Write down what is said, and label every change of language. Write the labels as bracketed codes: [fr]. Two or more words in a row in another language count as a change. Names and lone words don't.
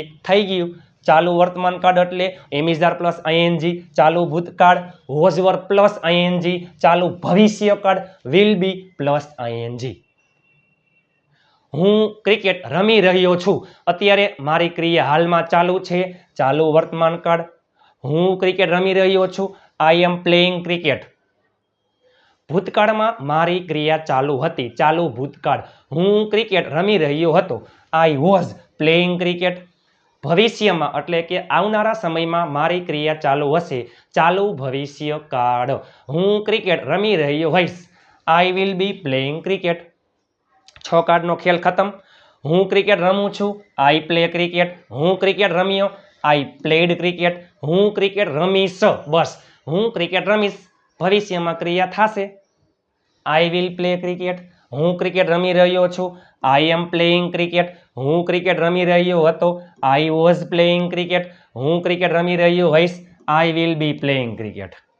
[gu] થઈ ગયું। ચાલુ વર્તમાન કાળ એટલે [en] am is are plus ING, [gu] ચાલુ ભૂતકાળ [en] was were plus ING, [gu] ચાલુ ભવિષ્યકાળ [en] will be plus ING. [gu] હું ક્રિકેટ રમી રહ્યો છું, અત્યારે મારી ક્રિયા હાલમાં ચાલુ છે, ચાલુ વર્તમાન કાળ। હું ક્રિકેટ રમી રહ્યો છું, [en] I am playing cricket। [gu] ભૂતકાળમાં મારી ક્રિયા ચાલુ હતી, ચાલુ ભૂતકાળ। હું ક્રિકેટ રમી રહ્યો હતો, [en] I was playing cricket। [gu] ભવિષ્યમાં એટલે કે આવનારા સમયમાં મારી ક્રિયા ચાલુ હશે, ચાલુ ભવિષ્યકાળ। હું ક્રિકેટ રમી રહ્યો હોઈશ, [en] I will be playing cricket। [gu] 6 કાર્ડનો ખેલ ખતમ। હું ક્રિકેટ રમું છું, [en] I play cricket। [gu] હું ક્રિકેટ રમ્યો, [en] I played cricket, [gu] હું ક્રિકેટ રમીશ, બસ હું ક્રિકેટ રમીશ, ભવિષ્યમાં ક્રિયા થશે [en] I will play cricket, [gu] હું ક્રિકેટ રમી રહ્યો છું, [en] I am playing cricket, [gu] હું ક્રિકેટ રમી રહ્યો હતો, [en] I was playing cricket, [gu] હું ક્રિકેટ રમી રહ્યો હોઈશ, [en] I will be playing cricket.